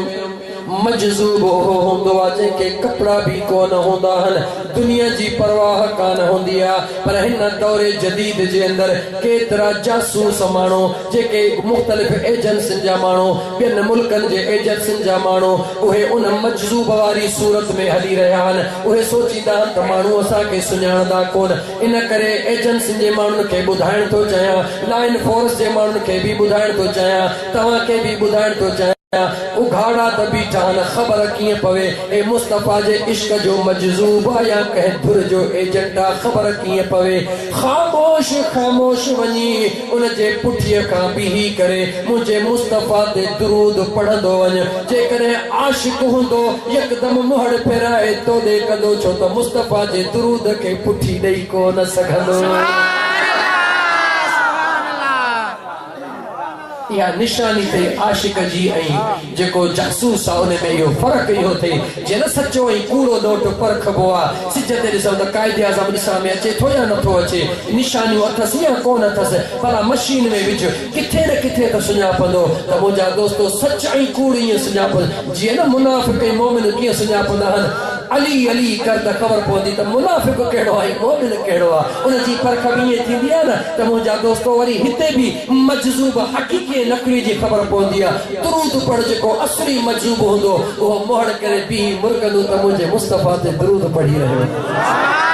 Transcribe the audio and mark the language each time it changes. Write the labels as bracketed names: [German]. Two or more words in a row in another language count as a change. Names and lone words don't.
[Sindhi] मजजूब हो हुंदो जेके कपड़ा भी कोन हुंदा हन दुनिया जी परवाह कान हुंदी पर हिन दौरे जदीद जे अंदर केतरा जासूस मानो जेके मुख्तलिफ एजेंसिन जा मानो बिन मुल्कन जे एजेंसिन जा मानो उहे उन मजजूब वारी सूरत में हली रहा हन उहे सोचीदा त मानो असा के सुञाणदा कोन इन करे एजेंसिन जे मानुन के बुधाइण तो चाया लाइन फोर्स जे मानुन के भी बुधाइण तो चाया तवा के भी बुधाइण तो चाया उघाड़ा त बीठा न खबर किए पवे ए मुस्तफा जे इश्क जो मजजूब या कह धुर जो एजेंट खबर किए पवे खामोश खामोश वनी उन जे पुठिए का बीही करे मुझे मुस्तफा ते दुरूद पढ़ंदो वने जे करे आशिक हुंदो एकदम मुहड़ फेराए तो दे कंदो छो त मुस्तफा जे दुरूद के पुठी देई को न सघंदो या निशानी थे आशिक जी ऐं जेको जासूस आहे उन में इहो फ़र्क़ु इहो थिए जे न सचो ऐं कूड़ो नोट परखबो आहे सिज ते ॾिसो त क़ाइदे आज़म ॾिसण में अचे थो या नथो अचे निशानियूं अथसि या कोन अथसि भला मशीन में विझ किथे न किथे त सुञापंदो त मुंहिंजा दोस्तो सच ऐं कूड़ ईअं सुञापंदो जीअं न मुनाफ़िक़ ऐं मोमिन कीअं सुञापंदा आहिनि अली अली कर त ख़बर पवंदी त मुनाफ़िक़ कहिड़ो आहे मोमिन कहिड़ो आहे उन जी परख बि ईअं थींदी आहे न त मुंहिंजा दोस्तो वरी हिते बि मजजूब हक़ीक़ी नकली जी ख़बर पवंदी आहे दुरूद पढ़ जेको असली मजजूब हूंदो उहो मोहड़ करे बि मुर्गंदो त मुंहिंजे मुस्तफा ते दुरूद पढ़ी रहियो